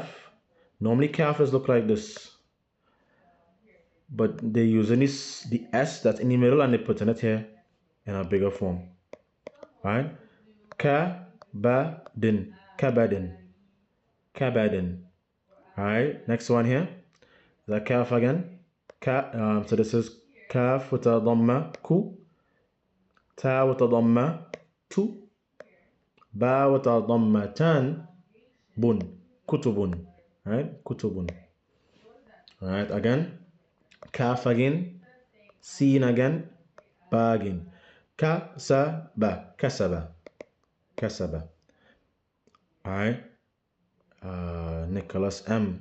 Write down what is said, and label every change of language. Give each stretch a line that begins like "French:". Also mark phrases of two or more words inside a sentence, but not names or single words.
English: Normally kafs look like this, but they're using the S that's in the middle and they're putting it here in a bigger form. All right. Kabadin, kabadin, kabadin. All right. Next one here. The kaf again. So this is kaf with a dhamma, ku. Ta with a dhamma, tu. Ba with a dhamma,
Arabic: تن بن كتب.
English: All right. Kutubun. All right. Again. Kaf again. Sin again. Ba again.
Arabic: كسب كسب كسب.
English: All right. Nicholas M.